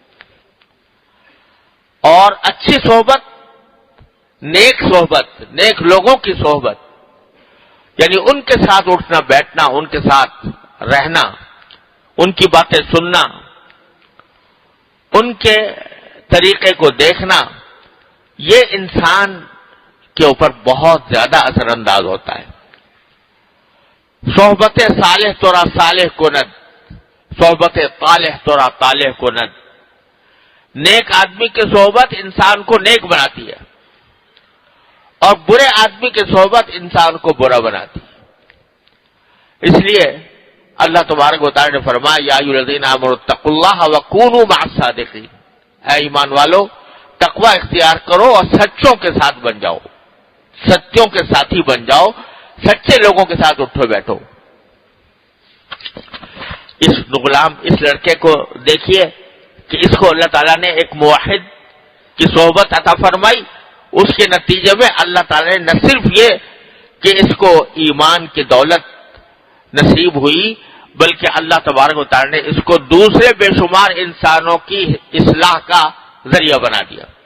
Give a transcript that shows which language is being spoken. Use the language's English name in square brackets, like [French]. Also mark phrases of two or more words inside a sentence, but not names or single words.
[Urdu] اور اچھی صحبت، نیک لوگوں کی صحبت، یعنی ان کے ساتھ اٹھنا بیٹھنا، ان کے ساتھ رہنا، ان کی باتیں سننا، ان کے طریقے کو دیکھنا، یہ انسان کے اوپر بہت زیادہ اثر انداز ہوتا ہے۔ [Persian] صحبت صالح تورا صالح کند، صحبت طالح تورا طالح کند۔ [Urdu] نیک آدمی کی صحبت انسان کو نیک بناتی ہے، اور برے آدمی کی صحبت انسان کو برا بناتی ہے۔ اس لیے اللہ تبارک و تعالی نے فرمایا، [Arabic] یا ایھا الذین آمنوا اتقوا اللہ وکونوا مع الصادقین، [Urdu] اے ایمان والو تقوی اختیار کرو اور سچوں کے ساتھ بن جاؤ، سچوں کے ساتھی بن جاؤ، سچے لوگوں کے ساتھ اٹھو بیٹھو۔ اس غلام، اس لڑکے کو دیکھیے کہ اس کو اللہ تعالیٰ نے ایک موحد کی صحبت عطا فرمائی، اس کے نتیجے میں اللہ تعالیٰ نے نہ صرف یہ کہ اس کو ایمان کی دولت نصیب ہوئی، بلکہ اللہ تبارک و تعالیٰ نے اس کو دوسرے بے شمار انسانوں کی اصلاح کا ذریعہ بنا دیا۔